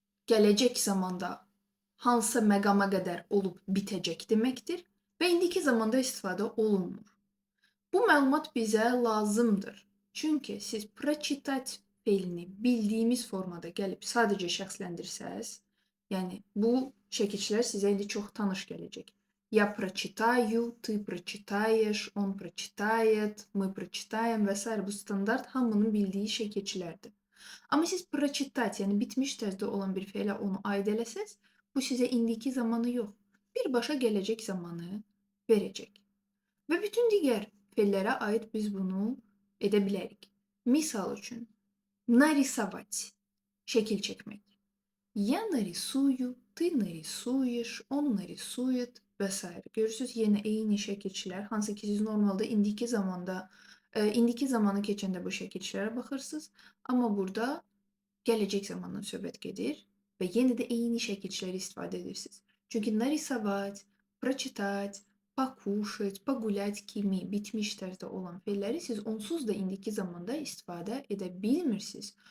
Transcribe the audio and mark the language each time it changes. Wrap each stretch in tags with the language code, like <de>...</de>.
<az>Gələcək zamanda hansısa məqama qədər olub bitəcək deməkdir və indiki zamanda istifadə olunmur. Bu məlumat bizə lazımdır. Çünki siz прочитать feilini bildiyimiz formada gəlib sadəcə şəxsləndirsəz, yəni bu şəkilçilər sizə indi çox tanış gələcək.</az> <ru>Я прочитаю, ты прочитаешь, он прочитает, мы прочитаем və s.</ru> <az>bu standart hamının bildiyi şəkilçilərdir. Amma siz прочитать, yəni bitmiş tərzdə olan bir feilə onu aid eləsəz, bu sizə indiki zamanı yox, birbaşa gələcək zamanı verəcək. Və bütün digər feillərə aid biz bunu edə bilərik. Misal üçün, нарисовать şəkil çəkmək.</az> <ru>Я нарисую, ты нарисуешь, он нарисует və s.</ru> <az>Görürsüz, yenə eyni şəkilçilər, hansı ki siz normalda indiki zamanı keçəndə bu şəkilçilərə baxırsınız, amma burada gələcək zamandan söhbət gedir və yenə də eyni şəkilçiləri istifadə edirsiniz. Çünki нарисовать, прочитать, покушать, погулять kimi bitmiş tərzdə olan feilləri siz onsuz da indiki zamanda istifadə edə bilmirsiniz.</az>